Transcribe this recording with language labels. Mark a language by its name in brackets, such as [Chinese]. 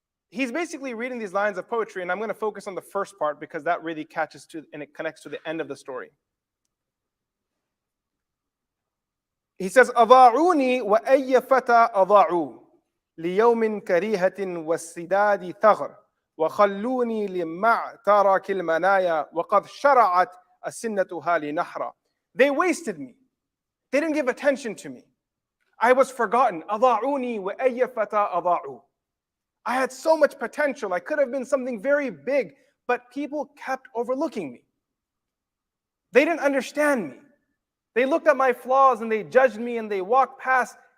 [English] he's basically reading these lines of poetry, and I'm going to focus on the first part because that really catches to and it connects to the end of the story. He says, [Arabic] أضاعوني وأي فتى أضاعوا ليوم كريهة والسداد ثغر وخلوني لمعترك المنايا وقد شرعت أسنتها لنحرا. [English] They wasted me. They didn't give attention to me. I was forgotten. [Arabic] أضاعوني وأي فتى أضاعوا. [English] I had so much potential. I could have been something very big, but people kept overlooking me. They didn't understand me. They looked at my flaws and they judged me and they walked past.